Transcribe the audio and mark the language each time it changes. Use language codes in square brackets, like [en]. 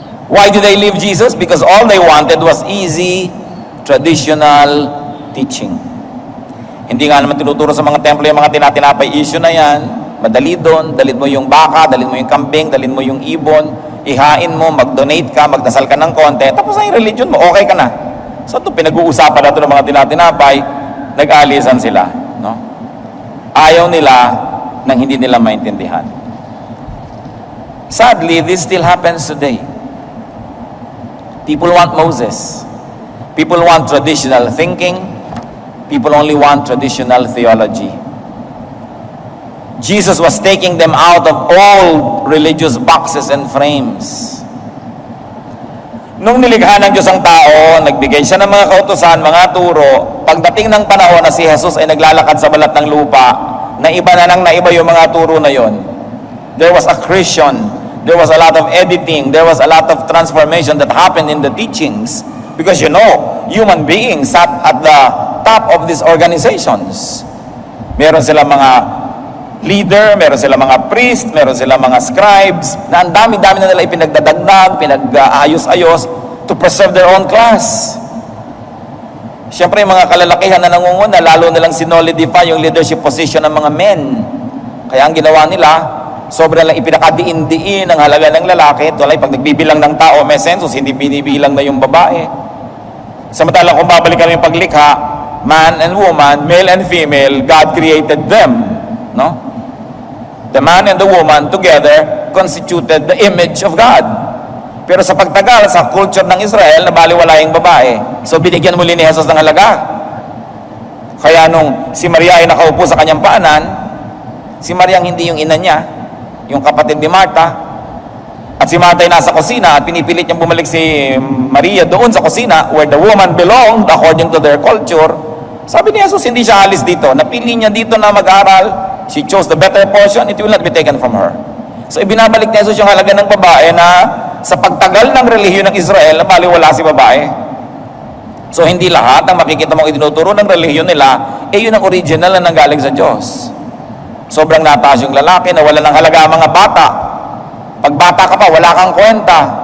[en] Why did they leave Jesus? Because all they wanted was easy, traditional teaching. [tl] Hindi nga naman tinuturo sa mga templo yung mga tinatinapay issue na yan. Madali doon, dalhin mo yung baka, dalhin mo yung kambing, dalhin mo yung ibon, ihain mo, mag-donate ka, magdasal ka ng konti, tapos na yung religion mo, okay ka na. So ito, pinag-uusapan na ito ng mga tinatinapay, nag-aalisan sila. No? Ayaw nila nang hindi nila maintindihan. [en] Sadly, this still happens today. People want Moses. People want traditional thinking. People only want traditional theology. Jesus was taking them out of all religious boxes and frames. [tl] Nung nilikha ng Diyos ang tao, nagbigay siya ng mga kautusan, mga turo, pagdating ng panahon na si Jesus ay naglalakad sa balat ng lupa, naiba na nang naiba yung mga turo na yon. [en] There was accretion, there was a lot of editing, there was a lot of transformation that happened in the teachings. Because human beings sat at the top of these organizations. [tl] Meron sila mga leader, meron sila mga priest, meron sila mga scribes, na ang dami-dami na nila ipinagdadagdag, pinag-ayos-ayos [en] to preserve their own class. [tl] Siyempre, yung mga kalalakihan na nangunguna, lalo nilang sinolidify yung leadership position ng mga men. Kaya ang ginawa nila, sobrang lang ipinakadiin-diin ang halaga ng lalaki. Tulad, pag nagbibilang ng tao, may census, hindi binibilang na yung babae. Samantalang kung babalikan yung paglikha, [en] man and woman, male and female, God created them. No? The man and the woman together constituted the image of God. [tl] Pero sa pagtagal, sa culture ng Israel, nabaliwala yung babae. So binigyan muli ni Jesus ng halaga. Kaya nung si Maria ay nakaupo sa kanyang paanan, si Maria hindi yung ina niya, yung kapatid ni Martha, at si Martha ay nasa kusina at pinipilit niyang bumalik si Maria doon sa kusina [en] where the woman belonged according to their culture. [tl] Sabi ni Jesus, hindi siya alis dito. Napili niya dito na mag-aral. [en] She chose the better portion, it will not be taken from her. [tl] So ibinabalik ni Jesus yung halaga ng babae na sa pagtagal ng relihiyon ng Israel, maliwala si babae. So hindi lahat ng makikita mong itinuturo ng relihiyon nila, yun ang original na nanggaling sa Diyos. Sobrang nataas yung lalaki, nawala ng halaga ang mga bata. Pag bata ka pa, wala kang kwenta.